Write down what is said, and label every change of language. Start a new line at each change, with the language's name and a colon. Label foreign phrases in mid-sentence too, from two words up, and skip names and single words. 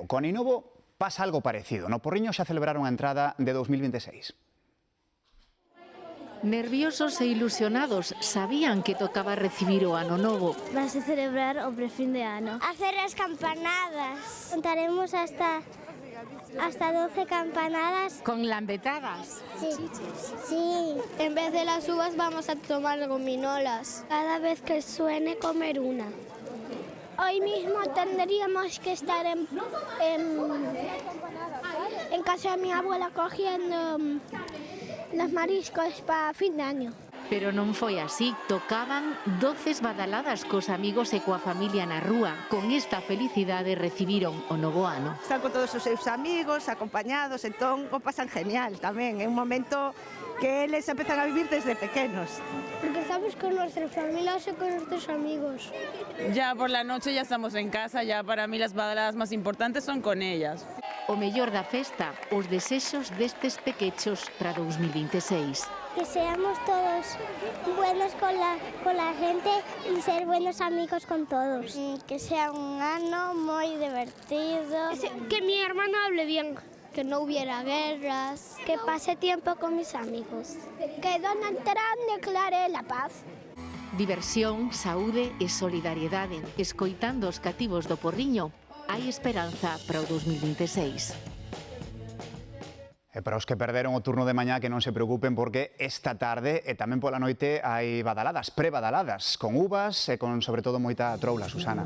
Spanish: Con Inovo pasa algo parecido.
Galician: No Porriño xa celebraron a entrada de 2026. Nerviosos e ilusionados, sabían que tocaba recibir o ano novo. Vas a celebrar o prefin de ano. Hacer as campanadas.
Spanish: Contaremos hasta 12 campanadas. ¿Con lambetadas? Sí. Sí. En vez de las uvas vamos a tomar gominolas. Cada vez que suene comer una. Hoy mismo tendríamos que estar en casa de mi abuela cogiendo los mariscos para fin de año.
Galician: Pero non foi así. Tocaban doces badaladas cos amigos e coa familia na rúa. Con esta felicidade recibiron o novo ano. Están con todos os seus amigos, acompañados, entón o pasan genial tamén. É un momento que eles empezan a vivir desde pequenos.
Spanish: Porque estamos con nuestras familias y con nuestros amigos. Ya por la noche ya estamos en casa, ya para mí las badaladas más importantes son con ellas.
Galician: O mellor da festa, os desexos destes pequechos para 2026.
Spanish: Que seamos todos buenos con la gente y ser buenos amigos con todos. Que sea un año muy divertido. Que mi hermano hable bien. Que no hubiera guerras, que pase tiempo con mis amigos, que Donald Trump declare la paz.
Galician: Diversión, saúde e solidariedade. Escoitando os cativos do Porriño, hai esperanza para o 2026. E para os que perderon o turno de mañá, que non se preocupen porque esta tarde e tamén pola noite hai badaladas, pre-badaladas, con uvas e con, sobre todo, moita troula, Susana.